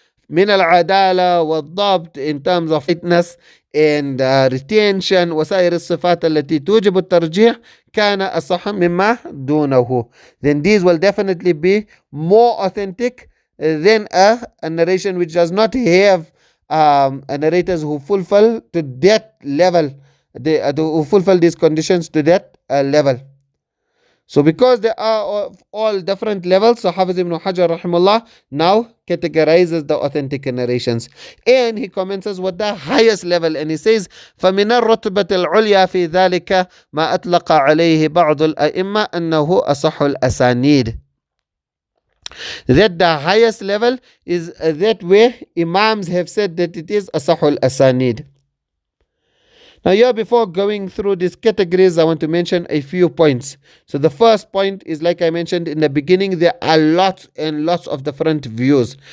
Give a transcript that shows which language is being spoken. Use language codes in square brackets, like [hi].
[ar] من العدالة والضبط, [en] in terms of fitness and retention, [ar] وسائر الصفات التي توجب الترجيح, كان أصح مما دونه, [en] then these will definitely be more authentic than a narration which does not have narrators who fulfill to that level, who fulfill these conditions to that level. So because they are of all different levels, so Hafiz ibn Hajar rahimahullah now categorizes the authentic narrations. And he commences with the highest level, and he says, [ar] فَمِنَ الرُّتْبَةِ الْعُلْيَا فِي ذَلِكَ مَا أَطْلَقَ عَلَيْهِ بَعْضُ الْأَئِمَّةِ أَنَّهُ أَصَحُّ الْأَسَانِيدِ. [en] That the highest level is that where Imams have said that it is Asahul Asanid. Now here, before going through these categories, I want to mention a few points. So the first point is, like I mentioned in the beginning, there are lots and lots of different views.